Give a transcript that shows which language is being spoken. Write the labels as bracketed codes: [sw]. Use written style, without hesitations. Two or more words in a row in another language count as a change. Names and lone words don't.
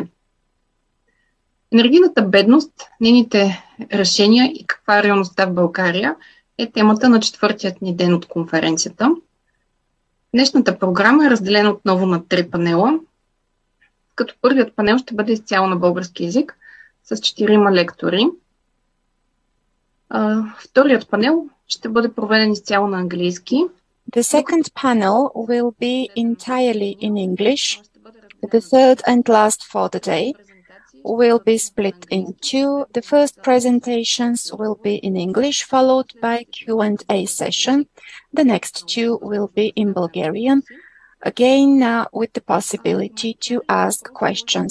[bg] Енергийната бедност, нейните решения и каква е реалността в България е темата на четвъртият ни ден от конференцията. Днешната програма е разделена отново на 3 панела, като първият панел ще бъде изцяло на български език с 4 лектори. Вторият панел ще бъде проведен изцяло на английски. [en] The second panel will be entirely in English. The third and last for the day will be split in two. The first presentations will be in English, followed by Q&A session. The next two will be in Bulgarian, again with the possibility to ask questions.